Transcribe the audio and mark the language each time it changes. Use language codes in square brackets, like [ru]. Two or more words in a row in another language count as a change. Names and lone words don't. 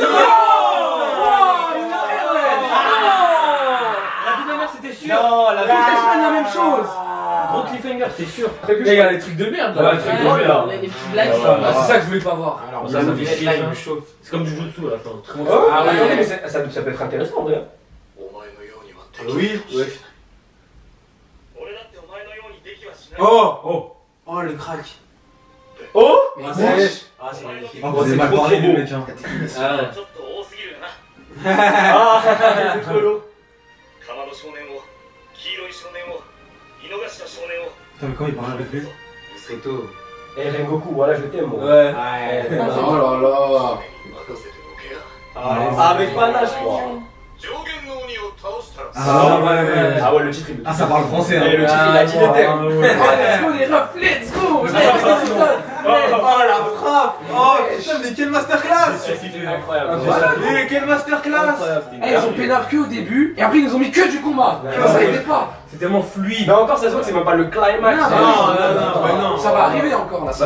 [fr] La vie de ma mère, c'était sûr. Non, la C'est la même chose! Gros cliffhanger, c'est sûr. Les gars, les trucs de merde là. Ouais, truc de merde. Les petites blagues. Ah, c'est ça que je voulais pas voir. Alors, Ça me fait chier, ça. me chauffe. C'est comme du jutsu à la fin. Ah, attendez, mais ça peut être intéressant, en vrai. [ja] お前のようには敵 [fr] Oui. [ja] 俺だってお前のようにできはしない [fr] Oh. Oh le crack. Oh. Ah, wesh. c'est magnifique. Ah, vous avez mal parlé, les mecs, hein. [ja] ちょっと多すぎるな [fr] Ah, c'est trop lourd. [ja] かまど少年を黄色い少年を井の頭少年を [fr] Putain, mais quand il parle avec lui. C'est tout. Eh, Rengoku, voilà, je t'aime, moi. Ouais. Ouais. Oh là là! [ja] 任せておけや [fr] Ah, avec panache, quoi. [ja] 上限の鬼を倒したら [fr] Ah ouais, le titre il. Ah, ça parle français, hein. Et le titre il a dit les termes. [en] Let's go [fr] les refs, [en] let's go. [fr] Oh la frappe. Oh putain, mais quelle masterclass. C'est incroyable. Mais quelle masterclass. Ils ont pénaf que au début et après ils nous ont mis que du combat. Ça aidait pas. C'est tellement fluide. Mais encore, ça se voit que c'est même pas le climax. Non. Ça va arriver encore là.